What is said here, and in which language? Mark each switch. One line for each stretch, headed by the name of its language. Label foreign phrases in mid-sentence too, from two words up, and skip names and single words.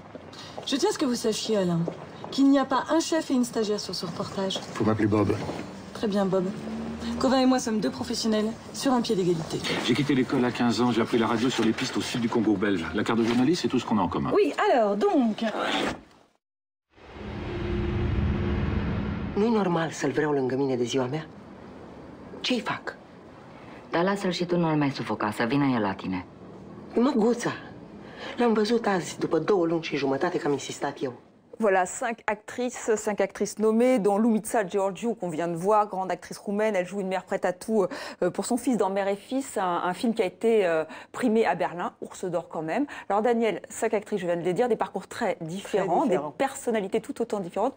French: Je tiens à ce que vous sachiez, Alain, qu'il n'y a pas un chef et une stagiaire sur ce reportage. Faut m'appeler Bob. Très bien, Bob. Covin et moi sommes deux professionnels sur un pied d'égalité. J'ai quitté l'école à 15 ans, j'ai appris la radio sur les pistes au sud du Congo belge. La carte de journaliste, c'est tout ce qu'on a en commun. Oui, alors, donc...
Romanian: Nu-i normal să-l vreau lângă mine de ziua mea? Ce-i fac? Dar lasă-l și tu, nu-l mai sufoca, să vină el la tine. Măguța, l-am văzut azi, după 2 luni și jumătate, că am insistat eu.
French: Voilà, 5 actrices nommées, dont Lumitsa Georgiou, qu'on vient de voir, grande actrice roumaine. Elle joue une mère prête à tout pour son fils dans Mère et Fils, un film qui a été primé à Berlin, Ours d'Or quand même. Alors Daniel, 5 actrices, je viens de les dire, des parcours très différents, des personnalités tout autant différentes.